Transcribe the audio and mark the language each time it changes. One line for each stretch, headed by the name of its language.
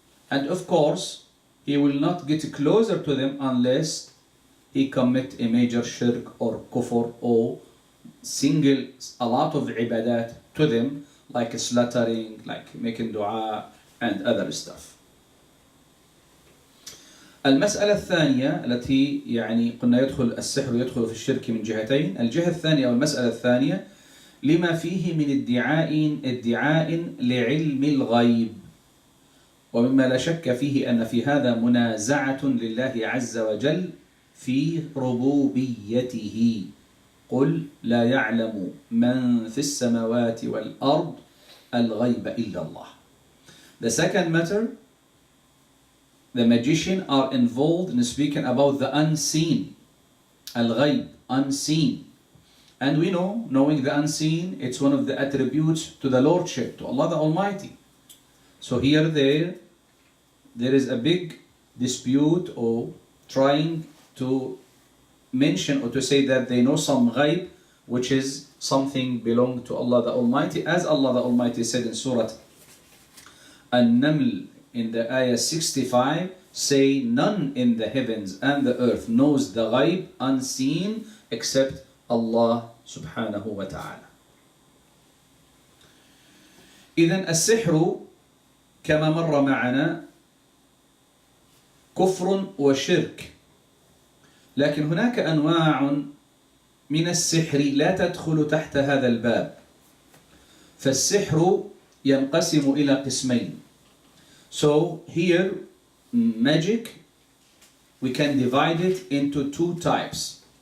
English: And of course, he will not get closer to them unless he commit a major shirk or kufr or single a lot of ibadat to them, like slaughtering, like making dua and other stuff.
Arabic: المسألة الثانية التي قلنا السحر يدخل في الشرك من جهتين. الجهة الثانية أو المسألة الثانية: لما فيه من ادعاء لعلم الغيب، ومما لا شك فيه أن في هذا منازعة لله عز وجل في ربوبيته. قل لا يعلم من في السماوات والأرض الغيب إلا الله.
English: The second matter, the magician are involved in speaking about the unseen, al-ghayb, unseen. And we know, knowing the unseen, it's one of the attributes to the Lordship, to Allah the Almighty. So here there is a big dispute or trying to mention or to say that they know some ghayb, which is something belong to Allah the Almighty, as Allah the Almighty said in Surah An-Naml in the ayah 65, say none in the heavens and the earth knows the ghayb unseen except Allah subhanahu wa ta'ala.
Arabic: إذن السحر كما مر معنا كفر وشرك، لكن هناك أنواع من السحر لا تدخل تحت هذا الباب. فالسحر ينقسم إلى قسمين.
English: So here magic, we can divide it into two types.